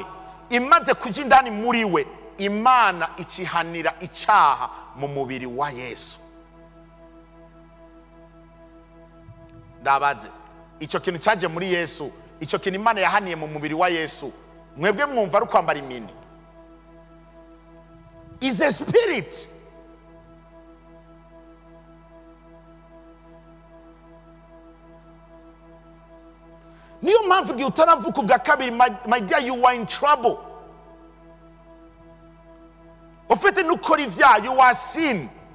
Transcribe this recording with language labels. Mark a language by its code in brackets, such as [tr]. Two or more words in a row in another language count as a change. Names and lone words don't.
[rn] Imaze kuja indani muri we, Imana ikihanira icaha mu mubiri wa Yesu. Ndabaze, ico kintu caje muri Yesu, ico kintu Imana yahaniye mu mubiri wa Yesu, mwebwe mwumva ari kwambara imini? [en] Is a spirit. [rn] Niyo mpamvu igihe utaravuka ubwa kabiri, [en] my dear, you are in trouble. [rn] Ufite n'ukora ivyaha, [en] you are sin.